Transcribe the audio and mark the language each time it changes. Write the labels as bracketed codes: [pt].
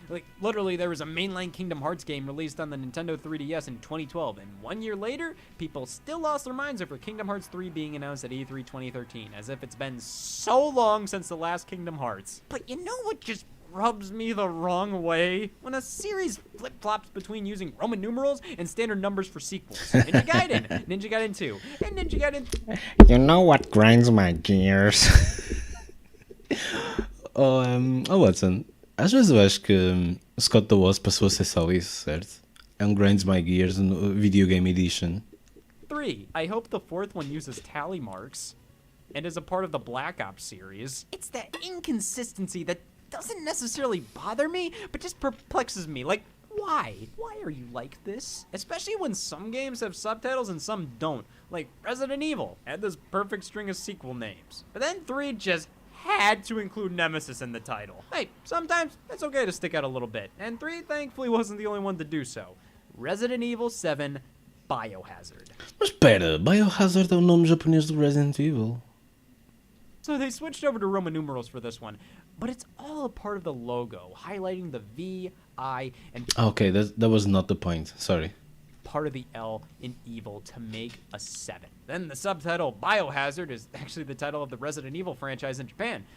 [en] Like, literally, there was a mainline Kingdom Hearts game released on the Nintendo 3DS in 2012, and 1 year later, people still lost their minds over Kingdom Hearts 3 being announced at E3 2013, as if it's been so long since the last Kingdom Hearts. But you know what just rubs me the wrong way? When a series flip-flops between using Roman numerals and standard numbers for sequels. Ninja Gaiden, Ninja Gaiden 2, and Ninja Gaiden... You know what grinds my gears? [pt] Watson, às vezes eu acho que Scott the Wasp passou a ser só isso, certo? É um Grinds My Gears no Video Game Edition. [en] 3. I hope the fourth one uses tally marks and is a part of the Black Ops series. It's that inconsistency that doesn't necessarily bother me, but just perplexes me. Like, why? Why are you like this? Especially when some games have subtitles and some don't. Like Resident Evil had this perfect string of sequel names. But then 3 just had to include Nemesis in the title. Hey, sometimes it's okay to stick out a little bit. And 3 thankfully wasn't the only one to do so. Resident Evil 7 Biohazard. [pt] Mas espera, Biohazard é o nome japonês do Resident Evil. [en] So they switched over to Roman numerals for this one, but it's all a part of the logo, highlighting the V, I, and Okay, that was not the point. Sorry. part of the L in evil to make a 7. Then the subtitle Biohazard is actually the title of the Resident Evil franchise in Japan.